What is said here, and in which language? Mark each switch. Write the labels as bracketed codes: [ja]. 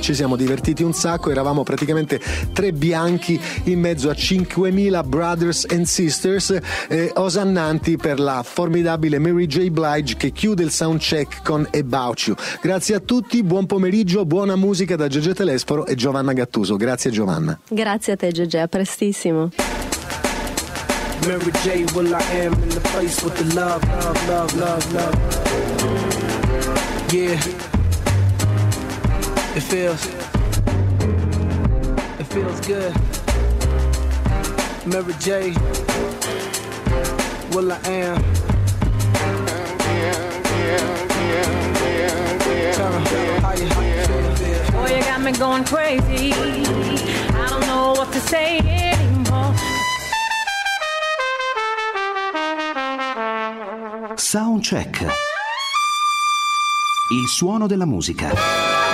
[it] Ci siamo divertiti un sacco, eravamo praticamente tre bianchi in mezzo a 5.000 [en] brothers and sisters [it] osannanti per la formidabile Mary J. Blige che chiude il soundcheck con About You. Grazie a tutti, buon pomeriggio, buona musica da Gigi Telesforo e Giovanna Gattuso. Grazie Giovanna. Grazie a te Gigi, a prestissimo. [en] Mary J, well I am in the place with the love, love, love, love, love. Yeah. It feels good. Mary J, well I am. Yeah, yeah, yeah, yeah, yeah. Boy, you got me going crazy. I don't know what to say anymore. [it] Soundcheck. Il suono della musica.